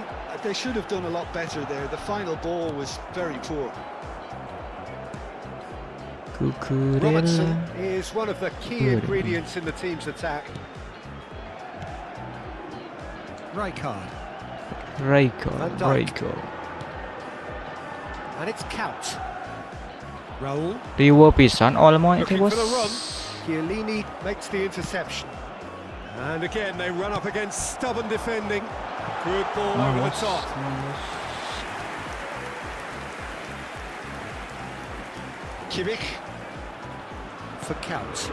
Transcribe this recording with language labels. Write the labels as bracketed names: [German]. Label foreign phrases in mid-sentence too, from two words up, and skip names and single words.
[English] They should have done a lot better there. The final ball was very poor. Robertson Kukurela. is one of the key Good. ingredients in the team's attack. Rijkaard. Raiko. Van Dijk. And it's Kaos. Raul. [Sundanese] Riwo pisan Olmo itu [English] Looking [Indonesian] bos. [English] for the run. Chiellini makes the interception. And again, they run up against stubborn defending. Good ball over the top. Kimmich for Kaos.